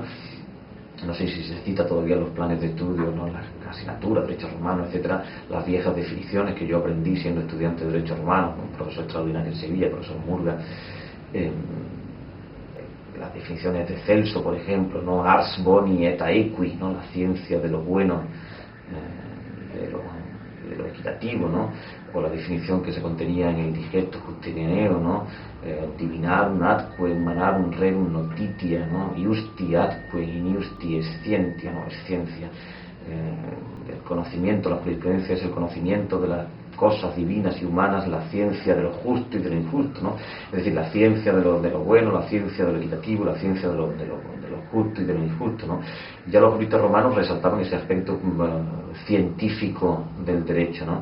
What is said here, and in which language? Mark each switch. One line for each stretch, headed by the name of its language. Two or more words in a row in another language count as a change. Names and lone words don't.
Spanish: No sé si se cita todavía los planes de estudio, ¿no? La asignatura, derecho romano, etcétera, las viejas definiciones que yo aprendí siendo estudiante de derecho romano, con un profesor extraordinario en Sevilla, el profesor Murga. Las definiciones de Celso, por ejemplo, ¿no?
Latin: Ars boni et aequi,
Spanish: ¿no? La ciencia de lo bueno, de lo equitativo, ¿no? O la definición que se contenía en el Digesto Justinianeo, ¿no?
Latin: Divinarum atque humanarum rerum notitia, ¿no? Iusti atque iniusti es scientia,
Spanish: ¿no? Es ciencia. El conocimiento, la jurisprudencia es el conocimiento de las cosas divinas y humanas, la ciencia de lo justo y de lo injusto, ¿no? Es decir, la ciencia de lo bueno, la ciencia de lo equitativo, la ciencia de lo justo y de lo injusto, ¿no? Ya los juristas romanos resaltaban ese aspecto científico del derecho, ¿no?